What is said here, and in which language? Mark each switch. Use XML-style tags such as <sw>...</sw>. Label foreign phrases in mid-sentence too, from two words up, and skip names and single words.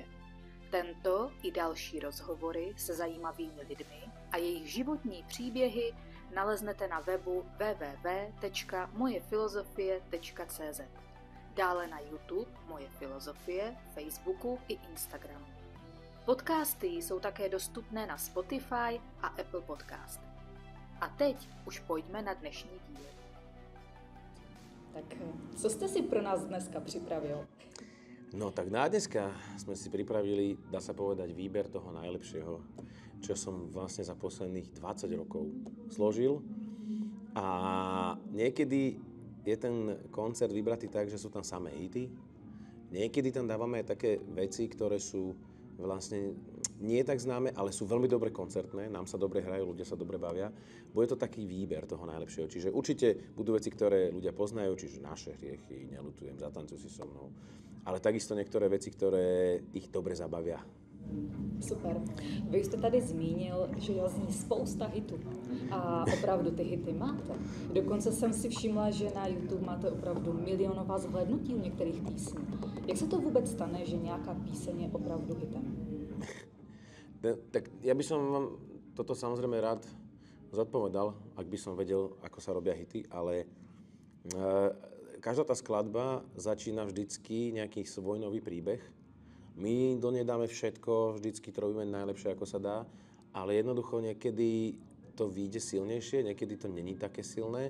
<cs>Tento i další rozhovory se zajímavými lidmi a jejich životní příběhy naleznete na webu www.mojefilozofie.cz, dále na YouTube Moje filozofie, Facebooku i Instagramu. Podcasty jsou také dostupné na Spotify a Apple Podcast. A teď už pojďme na dnešní díl. Tak co jste si pro nás dneska připravil?</cs> <sk>No tak na dneska sme si pripravili, dá sa povedať, výber toho najlepšieho, čo som vlastne za posledných 20 rokov složil. A niekedy je ten koncert vybratý tak, že sú tam samé hity. Niekedy tam dávame aj také veci, ktoré sú vlastne nie tak známe, ale sú veľmi dobre koncertné, nám sa dobre hrajú, ľudia sa dobre bavia. Bude to taký výber toho najlepšieho. Čiže určite budú veci, ktoré ľudia poznajú, čiže Naše hriechy, Neľutujem, Zatancuj si so mnou. Ale takisto niektoré veci, ktoré ich dobre zabavia. Super.</sk> <cs>Vy jste tady zmínil, že zní spousta hitů a opravdu ty hity máte. Dokonce jsem si všimla, že na YouTube máte opravdu milionová zhlédnutí u některých písní. Jak se to vůbec stane, že nějaká píseň je opravdu hitem?</cs> <sk>Tak ja by som vám toto samozrejme rád zodpovedal, ak by som vedel, ako sa robia hity, ale každá tá skladba začína vždycky nejaký svoj nový príbeh. My do nej dáme všetko, vždycky to robíme najlepšie, ako sa dá, ale jednoducho niekedy to vyjde silnejšie, niekedy to není také silné.</sk>